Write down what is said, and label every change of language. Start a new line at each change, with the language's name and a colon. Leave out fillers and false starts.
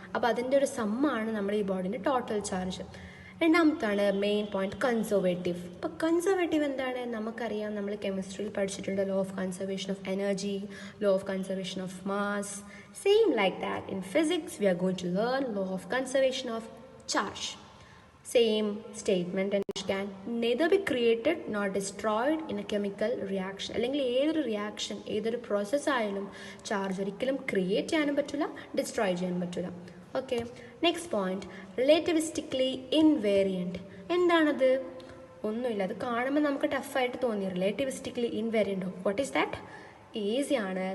Malayalam: അപ്പോൾ അതിൻ്റെ ഒരു സമ്മാണ് നമ്മുടെ ഈ ബോഡീൻ്റെ total charge. രണ്ടാമത്താണ് main point, conservative. ഇപ്പോൾ കൺസർവേറ്റീവ് എന്താണ്? നമുക്കറിയാം, നമ്മൾ കെമിസ്ട്രിയിൽ പഠിച്ചിട്ടുണ്ട് law of conservation of energy, law of conservation of mass.
English: Same like that in physics we are going to learn law of conservation of charge. Same statement and can neither be created nor destroyed in a chemical reaction.
Malayalam: അല്ലെങ്കിൽ ഏതൊരു reaction, ഏതൊരു process ആയാലും charge ഒരിക്കലും create ചെയ്യാനും പറ്റില്ല, destroy ചെയ്യാനും പറ്റില്ല.
English: Okay, next point, relativistically invariant. എന്താണത്?
Malayalam: ഒന്നുമില്ല, അത് കാണുമ്പോൾ നമുക്ക് ടഫായിട്ട് തോന്നി. റിലേറ്റിവിസ്റ്റിക്കലി ഇൻവേരിയൻറ്റോ,
English: What is that?
Malayalam: ഈസിയാണ്.